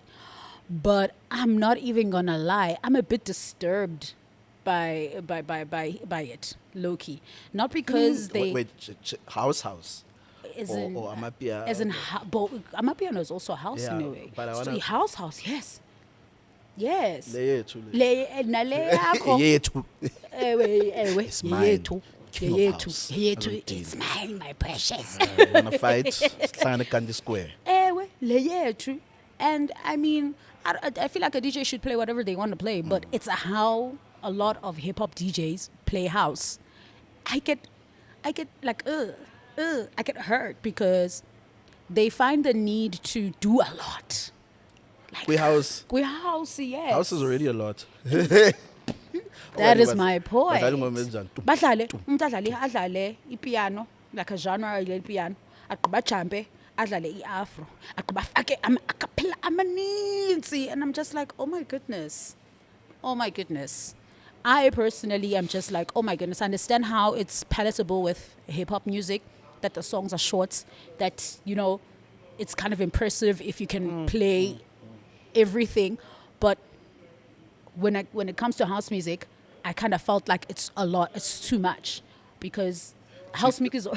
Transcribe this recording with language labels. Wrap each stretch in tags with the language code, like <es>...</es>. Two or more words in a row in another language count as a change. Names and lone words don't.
<en>But I'm not even gonna lie, I'm a bit disturbed by it, low key. Not because they wait, house. as Or in Amapia. as in Amapiano is also a house Yeah, in a way. but I So wanna- house, yes. Yes.</en> <xh>Yethu. Nale yakho. Yethu. Ewe,</xh> <en>It's mine.</en> <xh>yethu.</xh> <en>King of house. I don't</en> <xh>Yethu,</xh> <en>deal. it's mine, my precious. You wanna fight?</en> <zu>Sihlangane eKanti Square.</zu> <xh>Ewe, le yethu.</xh> <en>And I mean, I feel like a DJ should play whatever they want to play, but it's how a lot of hip hop DJs play house. I get like, I get hurt because they find the need to do a lot. We house. Yes. House is already a lot. That is my point.</en> <xh>Badlala ingoma ezinjani?</xh> <zu>Badlale, umuntu adlale ipiano,</zu> <en>like a genre ile piano.</en> <xh>Agqiba jampe, adlale iafro. Agqiba afake acapella amaninzi,</xh> <en>and I'm just like, "Oh my goodness. Oh my goodness." I personally am just like, "Oh my goodness." I understand how it's palatable with hip hop music, that the songs are short, that it's kind of impressive if you can play everything, but when it comes to house music, I kind of felt like it's a lot, it's too much, because house music is.</en>